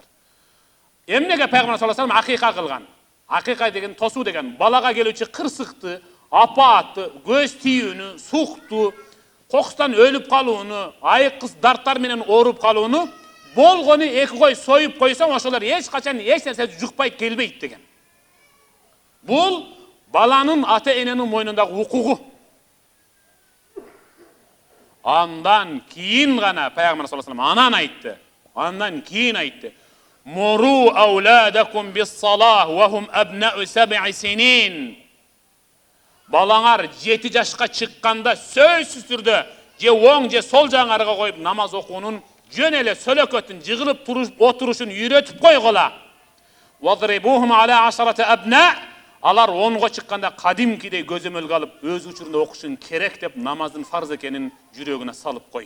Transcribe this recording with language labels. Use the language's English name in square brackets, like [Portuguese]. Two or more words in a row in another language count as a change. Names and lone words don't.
[Kyrgyz] Эмнеге пайгамбар [Arabic] صلى الله عليه [Kyrgyz] акыйка кылган? Акыйка деген тосуу деген балага келүүчү кырсыкты, апаатты, көз тийүүнү, сукту, кокустан өлүп калууну, айкыз дарттар менен ооруп калууну болгону 2 кой союп койсоң, ошолор эч качан эч нерсе жукпайт, келбейт деген. Бул баланын ата-эненин мойнундагы укугу. Андан кийин гана пайгамбар [Arabic] صلى الله عليه وسلم [Kyrgyz] андан кийин айтты. [Arabic] مروا أولادكم بالصلاة وهم أبناء 7 سنين. [Kyrgyz] Балаңар 7 жашка чыкканда сөзсүз түрдө же оң же сол жагыңарга коюп намаз окуунун жөн эле сөлөкөтүн жыгылып отурушун үйрөтүп койгула. [Arabic] واضربوهم على 10 أبناء. [Kyrgyz] Алар 10го чыкканда кадимкидей көзөмөлгө алып өз учурунда окушун керек деп намаздын фарз экенин жүрөгүнө салып кой.